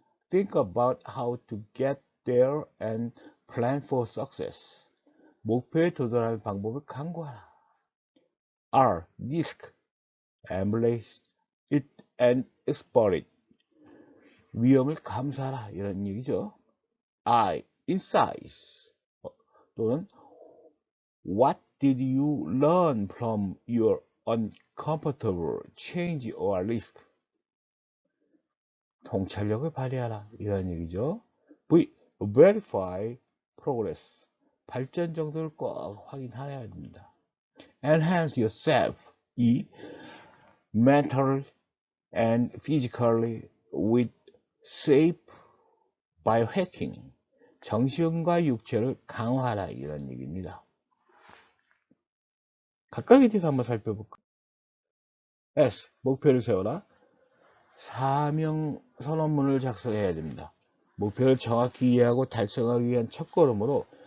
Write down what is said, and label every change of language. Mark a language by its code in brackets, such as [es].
[en] Think about how to get there and plan for success. [ko] 목표에 도달할 방법을 강구하라. [en] R. Risk. Embrace it and explore it. [ko] 위험을 감수하라. 이런 얘기죠. I. [en] Insights. [ko] 또는 [en] What did you learn from your uncomfortable change or risk? [ko] 통찰력을 발휘하라. 이런 얘기죠. V. [en] Verify progress. [ko] 발전 정도를 꼭 확인해야 합니다. [en] Enhance yourself. E. Mentally and physically with safe biohacking. [ko] 정신과 육체를 강화하라. 이런 얘기입니다. 각각에 대해서 한번 살펴볼까? S. 목표를 세워라. 사명 선언문을 작성해야 됩니다. 목표를 정확히 이해하고 달성하기 위한 첫걸음으로